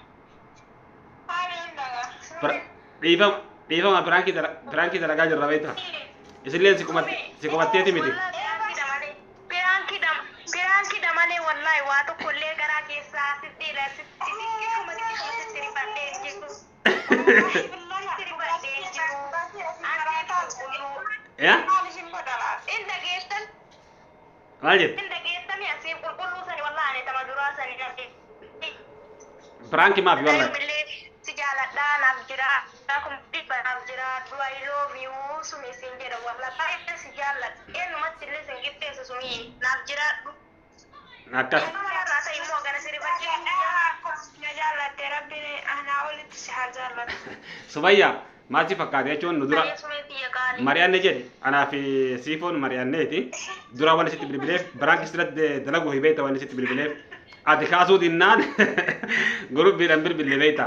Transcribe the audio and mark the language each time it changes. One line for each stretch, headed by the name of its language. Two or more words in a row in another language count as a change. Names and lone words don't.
Oromo: Dhiifama birankii dalagaa jirra beektaa? Isilleen si qubatteeti miti. Birankii malee wallahi waa tokkollee garaa keessaa sitti rifadhee jiru. Ya? Inda geessan. Maal jedhe? Inda geessanii asii qulqulluu sani wallahi ani tama duraa sani dhabde. Birankii maafi wallahi? Si jaaladhaa naaf jira. Akkuma dhibba naaf jira.
English: Do I love you
Oromo: sumi siin jedha wallahi baay'ee si jaalladha. Eenyumatti illee sin qixxeessu sumi naaf jira. Akkas. Sumayyaa maal si fakkaate jechuun nu dura mari'anne jedhe anaa fi siifoon mari'anneeti dura waan isitti bilbileef biraanki sirratti dalaguu hibeeta waan isitti bilbileef ati kaasuu dinnaan gurubbiidhaan bilbille beekta.